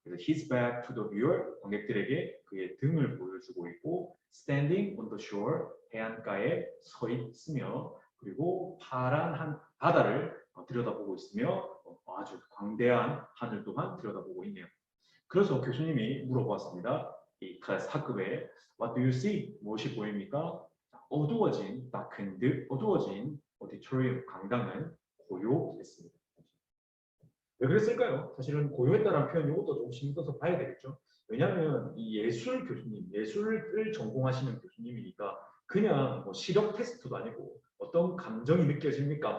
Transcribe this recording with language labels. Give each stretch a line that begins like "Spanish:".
Korean: 그래서
English: his back to the viewer,
Korean: 관객들에게 그의 등을 보여주고 있고,
English: standing on the shore,
Korean: 해안가에 서 있으며, 그리고 파란 바다를 들여다보고 있으며 아주 광대한 하늘 또한 들여다보고 있네요. 그래서 교수님이 물어보았습니다. 이 클래스 학급에
English: What do you see?
Korean: 무엇이 보입니까? 어두워진 어두워진 오디토리움, 강당은 고요했습니다. 왜 그랬을까요? 사실은 고요했다는 표현 이것도 좀 신경 써서 봐야 되겠죠. 왜냐하면 이 예술 교수님, 예술을 전공하시는 교수님이니까 그냥 뭐 시력 테스트도 아니고 어떤 감정이 느껴집니까?